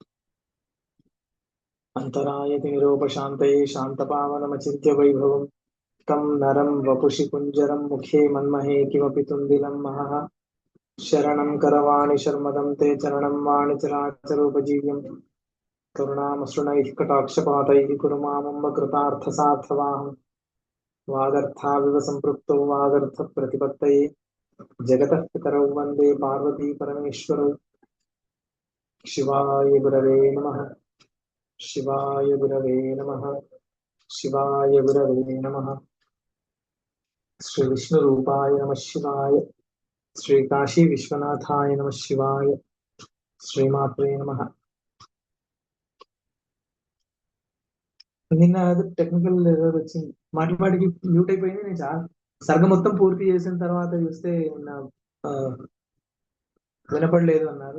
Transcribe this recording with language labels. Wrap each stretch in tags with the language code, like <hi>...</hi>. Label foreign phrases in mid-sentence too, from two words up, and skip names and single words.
<sa>अन्तरायति निरोपशान्तये शान्तपावनमचिन्त्य वैभवं तं नरं वपुषि कुञ्जरं मुखे मन्महे किमपि तुन्दिलं महः शरणं करवाणि शर्मदं ते चरणं वाणिचराचरोपजीव्यं करुणामसृणैः कटाक्षपातैः कुरु मामम्ब कृतार्थसार्थवाहं वागर्थाविव सम्पृक्तौ वागर्थप्रतिपत्तये जगतः पितरौ वन्दे पार्वती परमेश्वरौ शिवाय गुरवे नमः शिवाय गुरवे नमः शिवाय गुरवे नमः श्रीविष्णुरूपाय नमः शिवाय श्रीकाशी विश्वनाथाय नमः शिवाय శ్రీమాత్రే నమః.</sa> <te>నిన్న</te> <en>technical error</en> <te>వచ్చింది, మాటికి మ్యూట్ అయిపోయింది. నేను చాలా సర్గ మొత్తం పూర్తి చేసిన తర్వాత చూస్తే నా వినపడలేదు అన్నారు.</te>